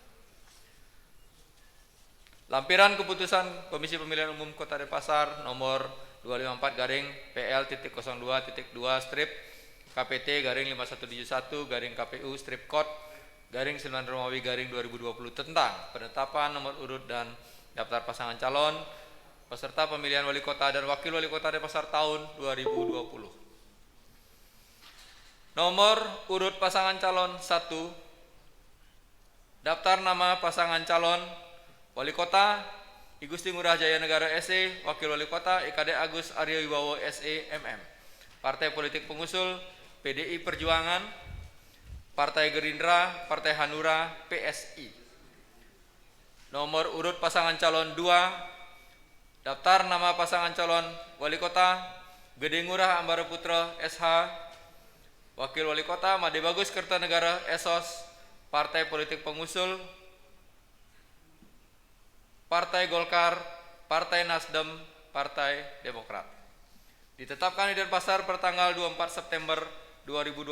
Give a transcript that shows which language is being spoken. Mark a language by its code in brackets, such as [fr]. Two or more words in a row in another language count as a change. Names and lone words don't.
[id] Lampiran keputusan Komisi Pemilihan Umum Kota Denpasar nomor 254/PL.02.2 strip KPT-5171/KPU strip kod /9 Romawi /2020 tentang penetapan nomor urut dan daftar pasangan calon peserta pemilihan wali kota dan wakil wali kota Denpasar tahun 2020. Nomor urut pasangan calon 1. Daftar nama pasangan calon wali kota I Gusti Ngurah Jaya Negara SE, wakil wali kota IKD Agus Aryo Wibowo SE MM. Partai politik pengusul PDI Perjuangan, Partai Gerindra, Partai Hanura, PSI. Nomor urut pasangan calon 2. Daftar nama pasangan calon wali kota Gede Ngurah Ambara Putra SH, wakil wali kota Made Bagus Kertanegara SOS, partai politik pengusul Partai Golkar, Partai Nasdem, Partai Demokrat. Ditetapkan di Denpasar pertanggal 24 September 2020.